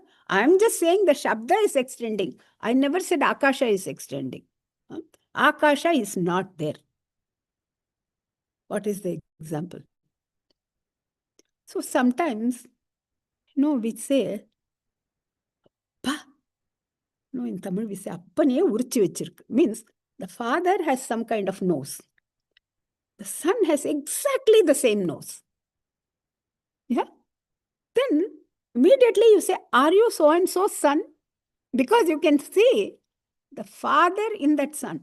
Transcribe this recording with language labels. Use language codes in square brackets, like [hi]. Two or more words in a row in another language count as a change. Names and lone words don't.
[en] I'm just saying the Shabda is extending. I never said Akasha is extending. Huh? Akasha is not there. What is the example? So sometimes, we say, Pa. No, in Tamil we say, [ta] அப்பனை உரிச்சு வச்சிருக்கு. [en] Means the father has some kind of nose. The son has exactly the same nose. Yeah? Then immediately you say, are you so and so son? Because you can see the father in that son.